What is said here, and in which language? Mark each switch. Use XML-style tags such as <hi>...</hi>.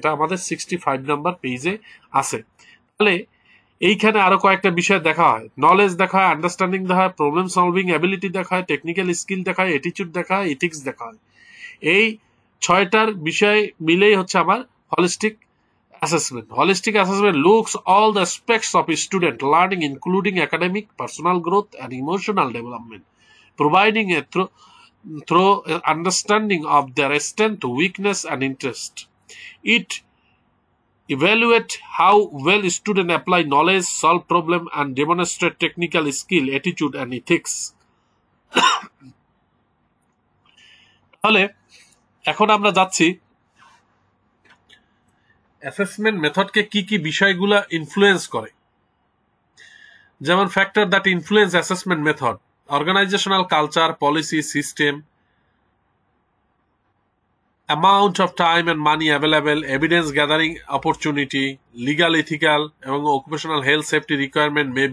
<bn>এটা আমাদের 65 নাম্বার পেজে আছে। তাহলে এইখানে আরো কয়েকটা বিষয় দেখা হয়। নলেজ দেখা হয়, আন্ডারস্ট্যান্ডিং দেখা হয়, প্রবলেম সলভিং অ্যাবিলিটি দেখা হয়, টেকনিক্যাল স্কিল দেখা হয়, অ্যাটিটিউড দেখা হয়, এথিক্স দেখা হয়। এই 6টার বিষয় মিলেই হচ্ছে আমার holistic assessment.</bn> <en>Holistic assessment looks all the aspects of a student learning, including academic, personal growth, and emotional development, providing a through understanding of their strength, weakness, and interest. It evaluates how well students apply knowledge, solve problem, and demonstrate technical skill, attitude, and ethics.</en> <bn>তাহলে এখন আমরা যাচ্ছি assessment মেথডকে কি কি বিষয়গুলো influence করে।</bn> <en>যেমন factor that influence assessment method, organisational culture, policy, system, amount of time and money available, evidence gathering opportunity, legal, ethical এবং occupational health safety requirement</en>